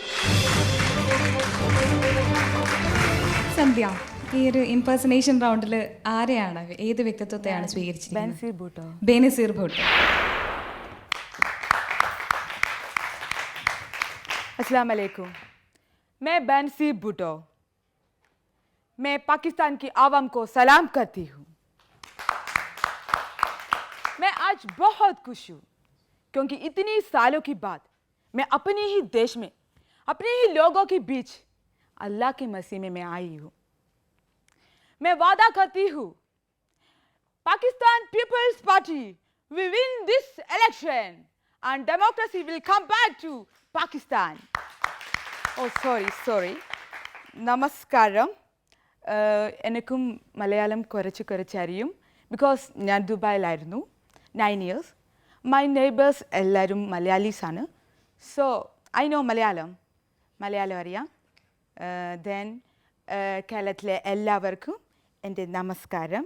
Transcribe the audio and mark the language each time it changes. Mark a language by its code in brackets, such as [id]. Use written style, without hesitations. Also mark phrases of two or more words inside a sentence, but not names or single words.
[ml] സന്ധ്യ, ഈ ഒരു ഇംപേഴ്സണേഷൻ റൗണ്ടിൽ ആരെയാണ്, ഏത് വ്യക്തിത്വത്തെയാണ് സ്വീകരിച്ചിരിക്കുന്നത്? ബെനസീർ ഭൂട്ടോ. ബേനസീർ ഭൂട്ടോ. [ar] السلام عليكم. [hi] मैं बेनसीर भुट्टो, मैं पाकिस्तान की आवाम को सलाम करती हूँ। मैं आज बहुत खुश हूँ क्योंकि इतनी सालों के बाद मैं अपने ही देश में अपने ही लोगों के बीच अल्लाह के मसीह में मैं आई हूँ। मैं वादा करती हूँ, [en] पाकिस्तान पीपल्स पार्टी will win this election and democracy will come back to Pakistan. Oh, sorry. [ml] നമസ്കാരം. എനിക്കും മലയാളം കുറച്ച് അറിയും ബിക്കോസ് ഞാൻ ദുബായിലായിരുന്നു 9 years. [en] my neighbours [ml] എല്ലാവരും മലയാളീസാണ്. [en] so I know Malayalam [ml] അറിയാം. ദെൻ കേരളത്തിലെ എല്ലാവർക്കും എൻ്റെ നമസ്കാരം.